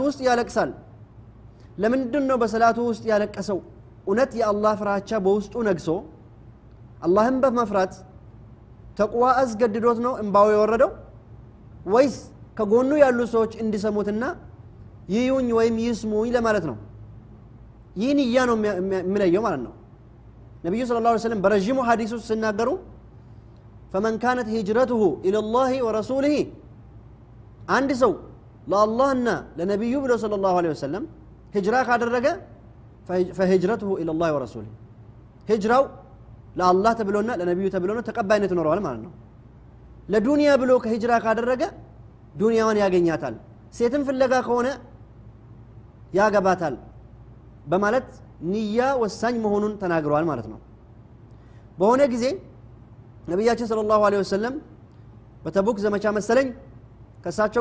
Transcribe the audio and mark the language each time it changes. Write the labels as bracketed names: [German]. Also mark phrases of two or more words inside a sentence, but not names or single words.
[Amharic] ውስጥ ያለቅሳል ለምንድነው በሰላቱ ውስጥ ያለቀሰው እውነት የአላህ ፍራቻ በውስጡ ነግሶ አላህን በመፍራት ተቅዋ አስገድዶት ነው እንባው የወረደው ወይስ ከጎኑ ያሉ ሰዎች እንዲሰሙትና ይዩኝ ወይም ይስሙኝ ለማለት ነው ይህን ነው የሚለየው ማለት ነው ነብዩ [Arabic] صلى الله عليه [Amharic] ወሰለም በረጅሙ ሐዲስ ውስጥ ሲናገሩ [Arabic] فمن كانت هجرته الى الله ورسوله [Amharic] አንድ ሰው ለአላህና ለነብዩ ብሎ [Arabic] صلى الله عليه وسلم [Amharic] ሂጅራ ካደረገ [Arabic] فهجرته الى الله ورسوله [Amharic] ሂጅራው ለአላህ ተብሎና ለነብዩ ተብሎ ነው ተቀባይነት ይኖረዋል ማለት ነው ለዱንያ ብሎ ከሂጅራ ካደረገ ዱንያውን ያገኛታል ሴትን ፍለጋ ከሆነ ያገባታል በማለት ንያ ወሳኝ መሆኑን ተናግረዋል ማለት ነው በሆነ ጊዜ ነብያችን [Arabic] صلى الله عليه وسلم [Amharic] በተቡክ ዘመቻ መሰለኝ ከሳቸው